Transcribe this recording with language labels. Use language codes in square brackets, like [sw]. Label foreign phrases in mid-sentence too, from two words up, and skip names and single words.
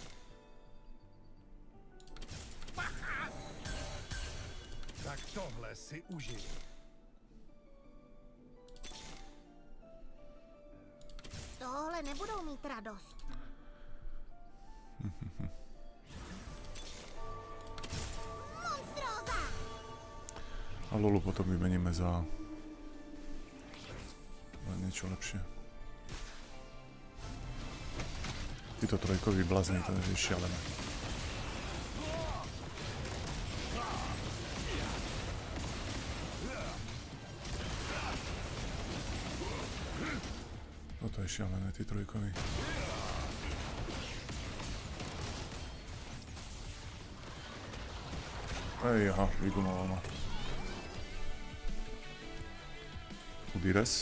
[cs] Tak tohle si užij. Tohle nebudou mít radost. Monstróza! [sk] A Lulu potom vymeníme za niečo lepšie. Títo trojkoví blázni, to je šialené. Toto je šialené, tí trojkoví. Ej, aha, vygumoval ma. Udires.